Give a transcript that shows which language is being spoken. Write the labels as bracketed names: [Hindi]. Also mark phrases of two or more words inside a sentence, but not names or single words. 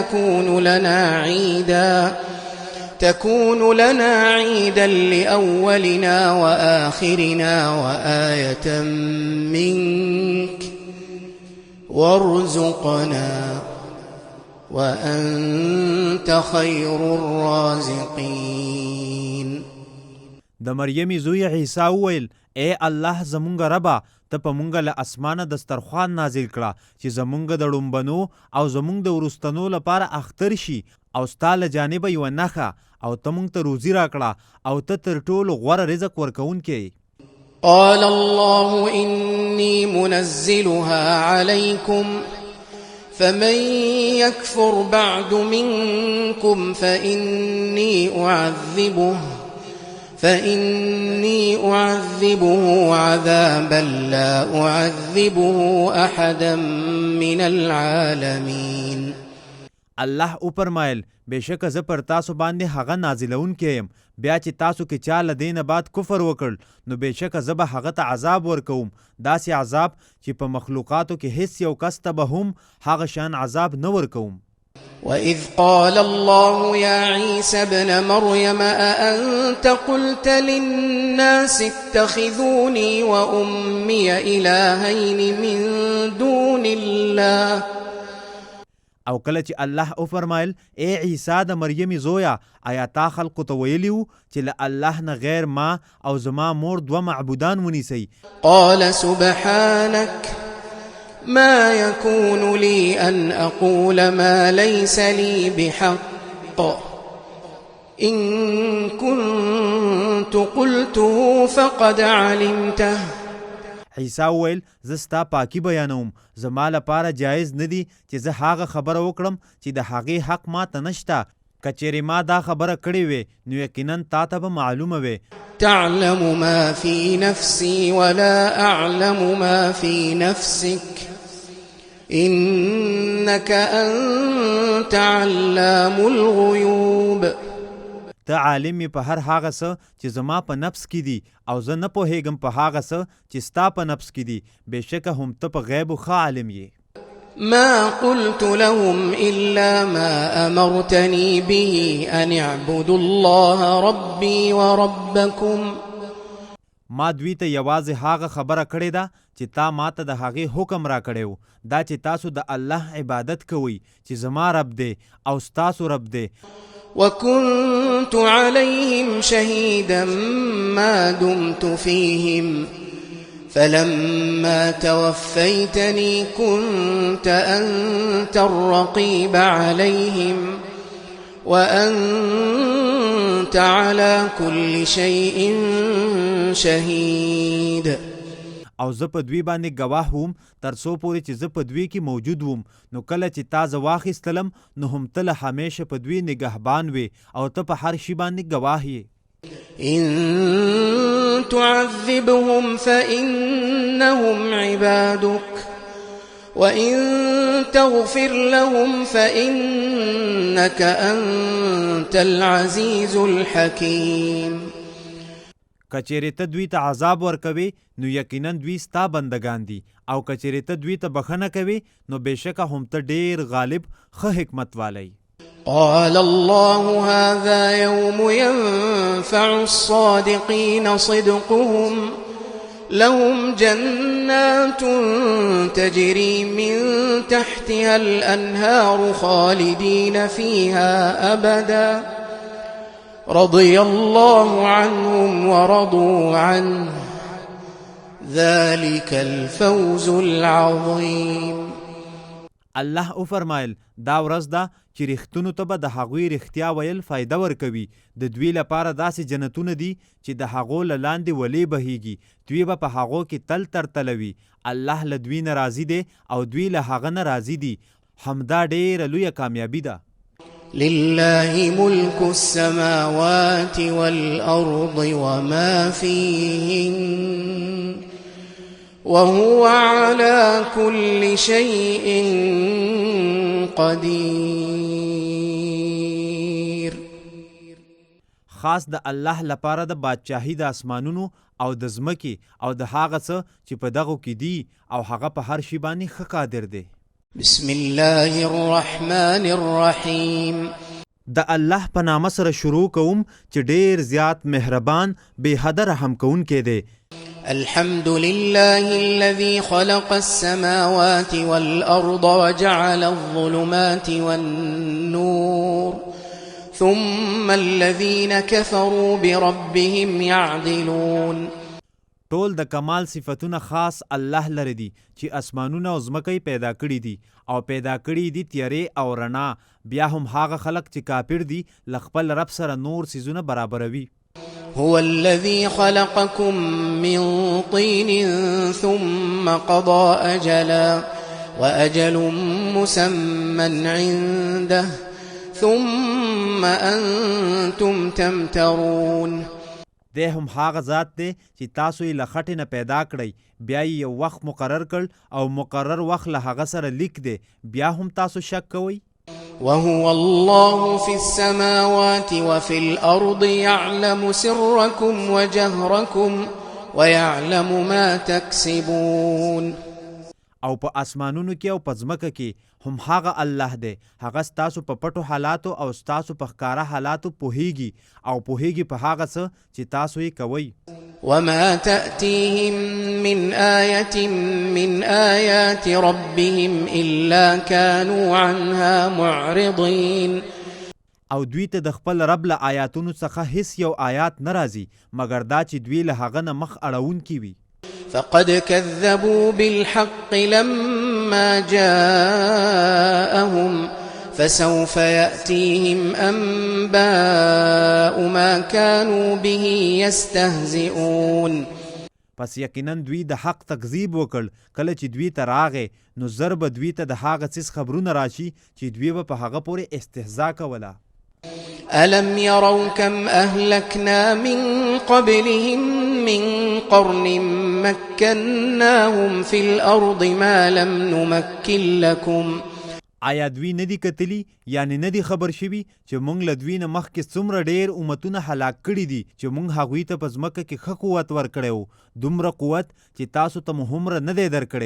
[Arabic] تكون لنا عيدا لأولنا وآخرنا وآية منك وارزقنا وأنت خير الرازقين. [Pashto] د مریم زوی عیسی وویل اے الله زمونږ ربا ته په مونږ له اسمانه دسترخوان نازل کړه چې زمونږ د ړومبنو او زمونږ د وروستنو لپاره اختر شي او ستا له جانبه یوه نښه او ته مونږ ته روزي راکړه او ته تر ټولو غوره رزق ورکوونکی. [Arabic] قال الله إني منزلها عليكم فمن يكفر بعد منكم فإني أعذبه عذابا لا أعذبه أحدا من العالمين. [Pashto] الله او فرمایل بېشکه زه پر تاسو باندې هغه نازلونکی یم، بیا چې تاسو کې چا له دې نه بعد کفر وکړ نو بېشکه زه به هغه ته عذاب ورکوم، داسې عذاب چې په مخلوقاتو کې هیڅ یو کس ته به هم هغه شان عذاب نه ورکوم. [Arabic] وإذ قال الله يا عيسى ابن مريم أأنت قلت للناس اتخذوني وأمي إلهين من دون الله. [Pashto] او کله چې الله او فرمایل اے عیسی د مریم زویا آیا تا خلقو ته ویلیو چې له الله نه غیر ما او زما مور دوه معبودان ونیسئ؟ [Arabic] قال سبحانك ما يكون لي أن أقول ما ليس لي بحق إن كنت قلته فقد علمته. [Pashto] عیسی وویل زه ستا پاکي بیانوم، زما لپاره جایز نه دي چې زه هغه خبره وکړم چې د هغې حق ما ته نشته. که چیرې ما دا خبره کړې وې نو یقینا تا ته به معلومه وې. [Arabic] تعلم ما في نفسي ولا أعلم ما في نفسك إنك أنت علام الغيوب. [Pashto] ته عالم یې په هر هغه څه چې زما په نفس کې دي او زه نه پوهېږم په هغه څه چې ستا په نفس کې دي، بېشکه هم ته په غیبو ښه عالم یې. [Arabic] ما قلت لهم إلا ما أمرتني به أن اعبدوا الله ربي وربكم. [Pashto] ما دوی ته یوازې هغه خبره کړې ده چې تا ماته د هغې حکم را کړی و، دا چې تاسو د الله عبادت کوئ چې زما رب دی او ستاسو رب دی. [Arabic] وكنت عليهم شهيدا ما دمت فيهم فلما توفيتني كنت أنت الرقيب عليهم وأنت على كل شيء شهيد. [Pashto] او زه په دوی باندې ګواه وم تر څو پورې چې زه په دوی کې موجود وم، نو کله چې تا زه واخیستلم نو هم ته له همیشه په دوی نگهبان وې او ته په هر شي باندې ګواه یې. [Arabic] إن تعذبهم فإنهم عبادك وإن تغفر لهم فإنك أنت العزيز الحكيم. [Pashto] کچېرې ته دوی ته عذاب ورکوي نو یقینا دوی ستا بندگان دي، او کچېرې ته دوی ته بخښنه کوي نو بېشکه هم ته ډېر غالب ښه حکمت والی. [Arabic] قال الله هذا يوم ينفع الصادقين صدقهم لهم جنات تجري من تحتها الأنهار خالدين فيها أبدا رضي الله عنهم ورضوا عنه ذلك الفوز العظيم. [Pashto] الله او فرمایل دا ورځ ده چې رښتونو ته به د هغوی رښتیا ویل فایده ورکوي. د دوی لپاره داسې جنتونه دي چې د هغو له لاندې ولې بهیږي، دوی به په هغو کې تل ترتلوي. الله له دوی نه راضي دی او دوی له هغه نه راضي دي. همدا ډېره لویه کامیابي ده. [Arabic] لله ملك السماوات والأرض وما فيهن وهو على كل شيء قدير. [Pashto] خاص د الله لپاره د بادشاهي د اسمانونو او د ځمکې او د هغه څه چې په دغو کې دي او هغه په هر شي باندې ښه قادر دی. [Arabic] بسم الله الرحمن الرحیم. [Pashto] د الله په نامه سره شروع کوم چې ډیر زیات مهربان بې حده رحم کوونکی دی. [Arabic] الحمد لله الذي خلق السماوات والأرض وجعل الظلمات والنور ثم الذين كفروا بربهم يعدلون. [Pashto] ټول د کمال صفتونه خاص الله لري دي چې اسمانونه او ځمکې پیدا کړي دي او پیدا کړي دي تیارې او رڼا. بیا هم هغه خلق چې کافر دي له خپل رب سره نور څیزونه برابروي. [Arabic] هو الذي خلقكم من طين ثم قضى أجلا وأجل مسمى عنده ثم أنتم تمترون. [Pashto] دی هم هغه ذات دی چې تاسو یې له خټې نه پیدا کړئ، بیا یې یو وخت مقرر کړ او مقرر وخت له هغه سره لیک دی، بیا هم تاسو شک کوئ. [Arabic] وهو الله في السماوات وفي الأرض يعلم سركم وجهركم ويعلم ما تكسبون. [Pashto] او په اسمانونو کې او په ځمکه کې هم هغه الله دی، هغه ستاسو په پټو حالاتو او ستاسو په ښکاره حالاتو پوهیږي او پوهیږي په هغه څه چې تاسو یې کوئ. [Arabic] وما تأتيهم من آية من آيات ربهم إلا كانوا عنها معرضين. [Pashto] او دوی ته د خپل رب له آیاتونو څخه هیڅ یو آیات نه راځي مګر دا چې دوی له هغه نه مخ اړوونکي وي. [Arabic] فقد كذبوا بالحق لما جاءهم فسوف يأتيهم أنباء ما كانوا به يستهزئون. [Pashto] پس یقینا دوی د حق تکذیب وکړ کله چې دوی ته راغې نو زر به دوی ته د هغه څیز خبرونه راشي چې دوی به په هغه پورې استهزا کوله. [Arabic] ألم يروا كم أهلكنا من قبلهم من قرن مكناهم في الأرض ما لم نمكن لكم. [Pashto] آیا دوی ندی کتلی یعنی ندی خبر شوي چې مونږ له دوی نه مخکې څومره ډیر امتونه هلاک کړي دي چې مونږ هغوی ته په ځمکه کې ښه قوت ورکړی و، دومره قوت چې تاسو ته مو هومره نه دی درکړی.